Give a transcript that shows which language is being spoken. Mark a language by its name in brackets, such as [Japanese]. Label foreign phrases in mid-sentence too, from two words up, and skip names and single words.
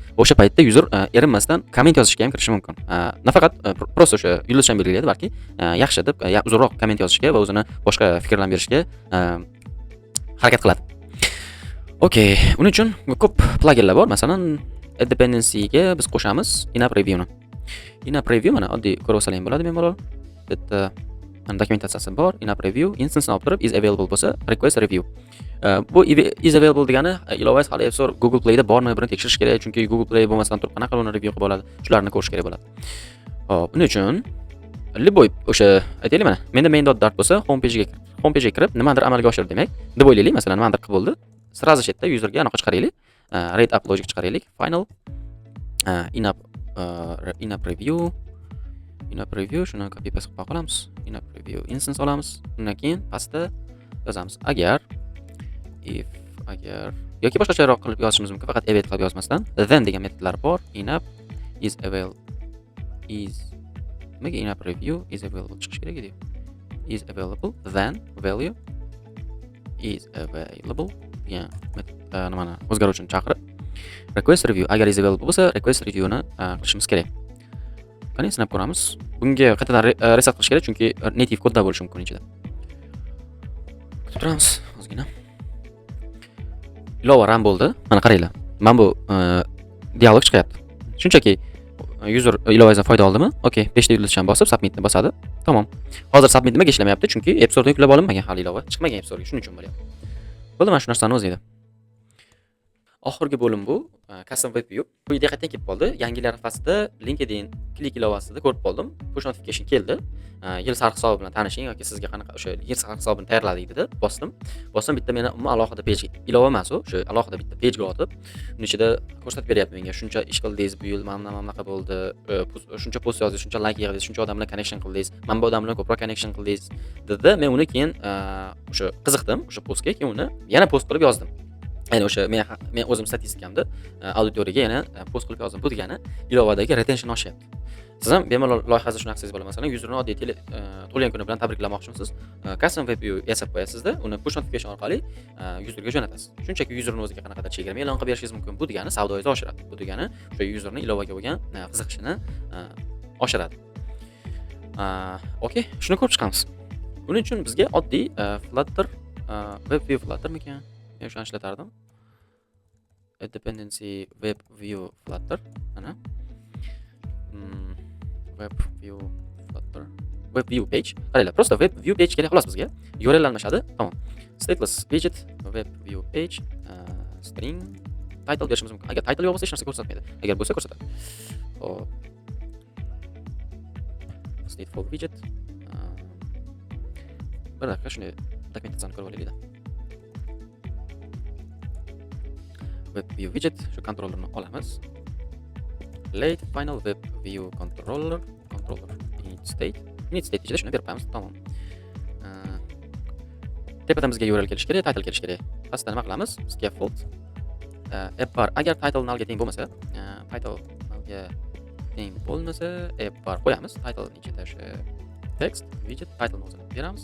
[Uzbek] O'sha paytda user erinmasdan komment yozishga ham kirishi mumkin. Nafaqat prosta o'sha yulduzchani belgilaydi, balki yaxshi deb uzunroq komment yozishga va o'zini boshqa fikrlarni berishga harakat qiladi. Okay, uning uchun ko'p pluginlar bor. Masalan, dependency-ga biz qo'shamiz [English] in-app review-ni. In-app review [Uzbek] mana oddiy ko'rib olsalaring bo'ladi, bemalol. Bitta dokumentatsiyasi bor. [English] In-app review instance-ni [Uzbek] olib turib [English] is available [Uzbek] bo'lsa, [English] request review. [Uzbek] Bu [English] is available [Uzbek] degani ilovangiz hali App Store, Google Play da bormi, buni tekshirish kerak, chunki Google Play bo'lmasdan turib qanaqa uni review qilib bo'ladi, shularni ko'rish kerak bo'ladi. Hop, buning uchun Любой o'sha aytaylik mana menda main.dart bo'lsa, [English] home page'ga [Uzbek] kirib nimadir amalga oshir demak. Deb o'ylaylik, masalan, nimadir qilib bo'ldi. Sразу chetda userga anaqa chiqaraylik. [English] Rate up logic [Uzbek] chiqaraylik. [English] Final in-app review [Uzbek] shuni [English] copy paste [Uzbek] qilib qolamiz. [English] In-app review instance [Uzbek] olamiz. Undan keyin pastda yozamiz. Agar yoki boshqacharoq qilib yozishimiz mumkin, faqat await qilib yozmasdan then degan metodlar bor. [English] In-app in-app review is available [Uzbek] chiqish kerak edi. [English] Is available then value is available [Uzbek] degan nimani o'zgaruvchini chaqirib [English] request review [Uzbek] agar [English] is available [Uzbek] bo'lsa [English] request reviewni [Uzbek] qilishimiz kerak. Qani sinab ko'ramiz. Bunga qaytadan reset qilish kerak chunki native kodda bo'lishi mumkin ichida. Kutib turamiz ozgina. Ilova run bo'ldi. Mana qaranglar. Mana bu dialog chiqyapti. Shunchaki user ilovasidan foyda oldimi? Okay, 5 ta yulduzchani bosib submitni bosadi. Tamom. Hozir submit nimaga ishlamayapti? Chunki App Storedan yuklab olinmagan hali ilova. Chiqmagan App Storega, shuning uchun bo'lyapti. Bo'ldi, mana shu narsani o'zi edi. Oxirgi bo'lim bu [English] custom web view. [Uzbek] Bu idea qayerdan kelib qoldi? Yangilar fasida LinkedIn klik ilovasida ko'rib qoldim. [English] Push notification [Uzbek] keldi. Yil sarf hisobi bilan tanishing yoki sizga qanaqa o'sha yil sarf hisobini tayyorladik dedi. Bosdim bitta meni umuman alohida page ilova emas u, o'sha alohida bitta page ochib, uning ichida ko'rsatib beryapti menga. Shuncha ish qildingiz bu yil, mana bunaqa bo'ldi. Shuncha post yozdingiz, shuncha like yig'dingiz, shuncha odam bilan connection qildingiz. Mana bu odam bilan ko'proq connection qildingiz dedi. Men uni keyin o'sha qiziqdim o'sha postga, keyin uni yana post qilib yozdim. Ya'ni o'sha men o'zim statistikamda auditoriyaga yana post qilib yozdim. Bu degani ilovadagi retention oshyapti. Siz ham bemalol loyihasida shuni qilsangiz bo'ladi. Masalan, userni oddiy tug'ilgan kuni bilan tabriklamoqchimisiz. [English] Custom web view [Uzbek] yasab qo'yasizda, uni [English] push notification [Uzbek] orqali userga jo'natasiz. Shunchaki userni o'ziga qanaqadir chegirma e'lon qilib berishingiz mumkin. Bu degani savdoingizni oshiradi. Bu degani o'sha userni ilovaga bo'lgan qiziqishini oshiradi. Okay, shuni ko'rib chiqamiz. Buning uchun bizga oddiy [English] Flutter web view [Uzbek] Fluttermikan? Men o'shani ishlatardim. [English] Dependency web view Flutter mana web view Flutter web view page. [Uzbek] Qaranglar, prosta [English] web view page [Uzbek] kerak xolos bizga. URL almashadi. Tamom. [English] Stateless widget web view page string title [Uzbek] berishimiz mumkin. Agar title yo'q bo'lsa hech narsa ko'rsatmaydi. Agar bo'lsa ko'rsatadi. Hop. [English] Stateful widget. [Uzbek] Bir daqiqa shuni dokumentatsiyani ko'rib olaylik. [English] Web view widget [Uzbek] shu kontrollerni olamiz. [English] Late final web view controller init state [Uzbek] ichida shuni berib qo'yamiz. Tamom. Tepadan bizga URL kelish kerak, title kelish kerak. Pastda nima qilamiz? [English] Scaffold app bar [Uzbek] agar title nullga teng bo'lmasa, [English] app bar [Uzbek] qo'yamiz. Title ichida o'sha [English] text widget title [Uzbek] o'zini beramiz.